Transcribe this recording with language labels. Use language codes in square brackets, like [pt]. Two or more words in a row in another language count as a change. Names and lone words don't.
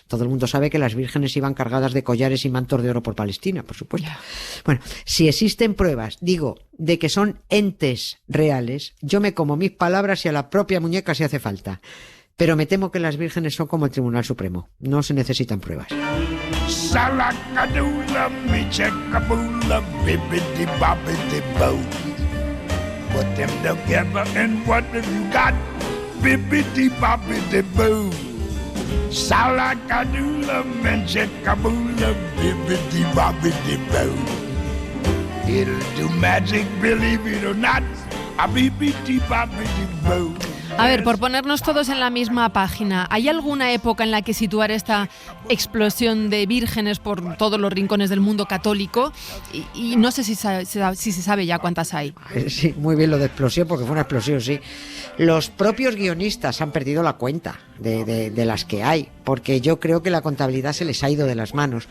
[es] Todo el mundo sabe que las vírgenes iban cargadas de collares y mantos de oro por Palestina, por supuesto. Yeah. Bueno, si existen pruebas, digo, de que son entes reales, yo me como mis palabras y a la propia muñeca si hace falta. Pero me temo que las vírgenes son como el Tribunal Supremo. No se necesitan pruebas. [en] Put them together and what have you got? Bibbidi-bobbidi-boo. Salakadoola, menchikaboola, bibbidi-bobbidi-boo. It'll do magic, believe it or not. A bibbidi-bobbidi-boo. [es] A ver, por ponernos todos en la misma página, ¿hay alguna época en la que situar esta explosión de vírgenes por todos los rincones del mundo católico? Y no sé si se sabe ya cuántas hay. Sí, muy bien lo de explosión, porque fue una explosión, sí. Los propios guionistas han perdido la cuenta de las que hay, porque yo creo que la contabilidad se les ha ido de las manos.